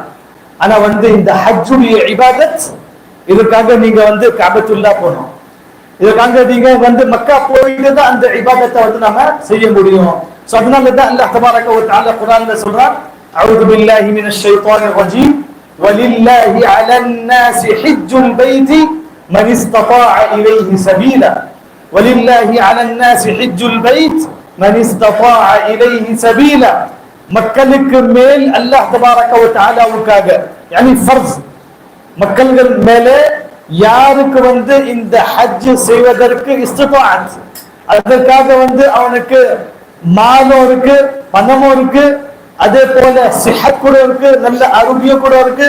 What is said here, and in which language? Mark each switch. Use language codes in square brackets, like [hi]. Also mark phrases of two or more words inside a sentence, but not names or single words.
[ta] ஆனா வந்து இந்த ஹஜ்ஜுடைய இபாதத், இதுக்காக நீங்க வந்து கஅபத்துல்லா போகணும், இதுக்காக நீங்க வந்து மக்கா போயிட்டு தான் அந்த இபாதத்தை வந்து நாம செய்ய முடியும். சோ அதனால தான் [ar] الله تبارك و تعالى [ta] குர்ஆன்ல சொல்றான், [ar] أعوذ بالله من الشيطان الرجيم ولله على الناس حج البيت من استطاع إليه سبيلا ولله على الناس حج البيت من استطاع إليه سبيلا. [ta] மக்களுக்கு மேல் [ar] الله تبارك و تعالى [ta] يعني ஃபர்ஸ் மக்கள்கள் மேலே யாருக்கு இந்த ஹஜ் செய்வதற்கு இஸ்திதாஅத், அதற்காக அவனுக்கு மாலும் இருக்கு, பணமும் இருக்கு, அதே போல சிஹத் கூட இருக்கு, நல்ல ஆரோக்கியம் கூட இருக்கு.